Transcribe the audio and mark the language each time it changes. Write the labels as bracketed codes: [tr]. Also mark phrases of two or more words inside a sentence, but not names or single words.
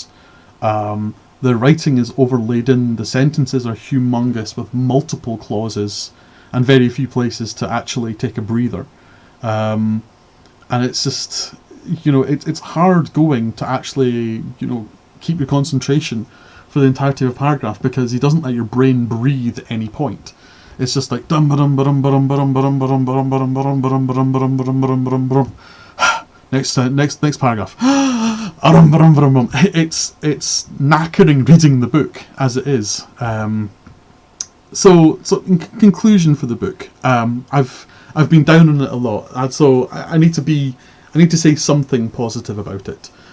[en] The writing is overladen, the sentences are humongous with multiple clauses and very few places to actually take a breather. And it's just, it's hard going to actually, keep your concentration for the entirety of a paragraph, because he doesn't let your brain breathe at any point. It's just like dum ba dum ba dum ba dum ba dum ba dum ba dum ba dum ba dum ba dum ba dum ba dum ba dum ba dum ba dum ba dum ba dum. Next paragraph. It's knackering reading the book as it is. So in conclusion for the book, I've been down on it a lot, and so I need to say something positive about it.